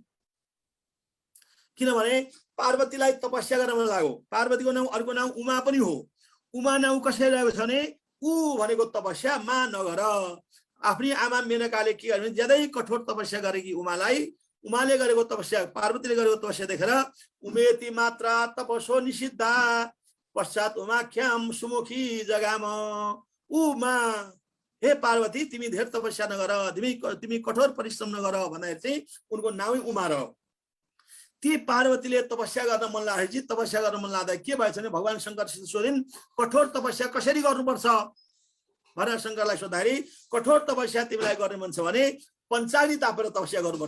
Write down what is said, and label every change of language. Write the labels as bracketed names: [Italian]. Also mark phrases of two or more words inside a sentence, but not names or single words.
[Nepali] किनभने पार्वतीलाई तपस्या गर्न मन लाग्यो। पार्वतीको नाम अर्को नाम उमा पनि हो। उमा नाम कसरी रहेको छ भने ऊ भनेको तपस्या मा नगर। आफ्नी आमा मेनकाले के गर्यो भने ज्यादै कठोर तपस्या गरेकी उमाले गरेको तपस्या पार्वतीले गरेको तपस्या देखेर [Sanskrit] उमेति मात्रा तपसो निषिद्धा पश्चात उमाख्याम सुमुखी जगाम। [Nepali] उमा हे पार्वती तिमी धेरै तपस्या नगर, तिमी कठोर परिश्रम नगर भन्दाखेरि चाहिँ उनको नामै उमा रह्यो। ती पार्वतीले तपस्या गर्न मन लागेपछि तपस्या गर्न मन लाग्दा के भएछ भने भगवान शङ्करसित सोधिन् कठोर तपस्या कसरी गर्नुपर्छ भनेर शङ्करलाई सोद्धाखेरि कठोर तपस्या तिमीलाई गर्ने मन छ भने पञ्चाग्नि तापेर तपस्या गर्नुपर्छ।